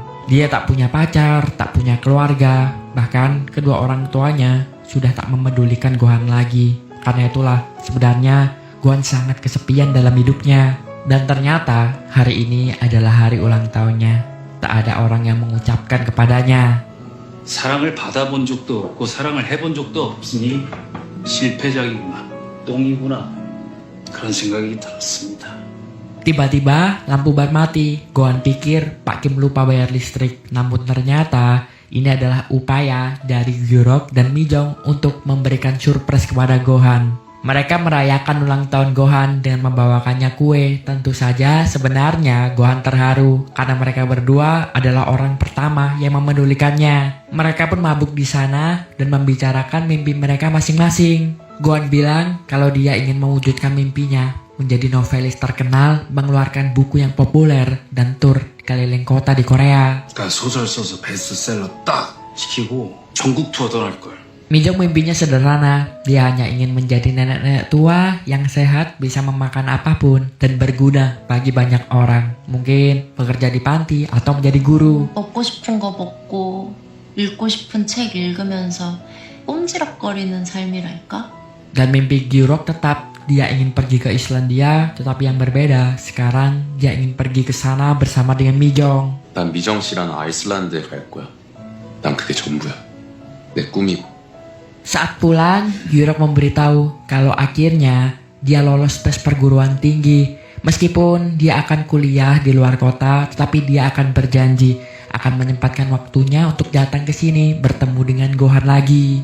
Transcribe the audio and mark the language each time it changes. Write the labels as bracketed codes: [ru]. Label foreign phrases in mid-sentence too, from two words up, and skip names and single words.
[id] Dia tak punya pacar, tak punya keluarga, bahkan kedua orang tuanya sudah tak memedulikan Gohan lagi. Karena itulah sebenarnya Gohan sangat kesepian dalam hidupnya. Dan ternyata hari ini adalah hari ulang tahunnya. Tak ada orang yang mengucapkan kepadanya. [ko] 사랑을 받아본 적도 없고 사랑을 해본 적도 없으니 실패작이구나, 똥이구나, 그런 생각이 들었습니다. [id] Tiba-tiba lampu bar mati. Gohan pikir Pak Kim lupa bayar listrik. Namun ternyata ini adalah upaya dari Gyurok dan Mijong untuk memberikan surprise kepada Gohan. Mereka merayakan ulang tahun Gohan dengan membawakannya kue. Tentu saja sebenarnya Gohan terharu karena mereka berdua adalah orang pertama yang memedulikannya. Mereka pun mabuk di sana dan membicarakan mimpi mereka masing-masing. Gohan bilang kalau dia ingin mewujudkan mimpinya menjadi novelis terkenal, mengeluarkan buku yang populer, dan tur keliling kota di Korea. [ko] 그러니까 소설 써서 베스트셀러 딱 시키고 전국 투어 떠날 걸. [id] Mijong mimpinya sederhana, dia hanya ingin menjadi nenek-nenek tua yang sehat, bisa memakan apapun, dan berguna bagi banyak orang. Mungkin bekerja di panti atau menjadi guru. [ko] 먹고 싶은 거 먹고 읽고 싶은 책 읽으면서 꼼지락거리는 삶이랄까? [id] Dan mimpi Gyurok tetap, dia ingin pergi ke Islandia, tetapi yang berbeda, sekarang dia ingin pergi ke sana bersama dengan Mijong. [ko] 난 미정 씨랑 아이슬란드에 갈 거야. 난 그게 전부야. 내 꿈이고. [id] Saat pulang, Gyurok memberitahu kalau akhirnya dia lolos tes perguruan tinggi. Meskipun dia akan kuliah di luar kota, tetapi dia akan berjanji akan menyempatkan waktunya untuk datang ke sini bertemu dengan Gohan lagi.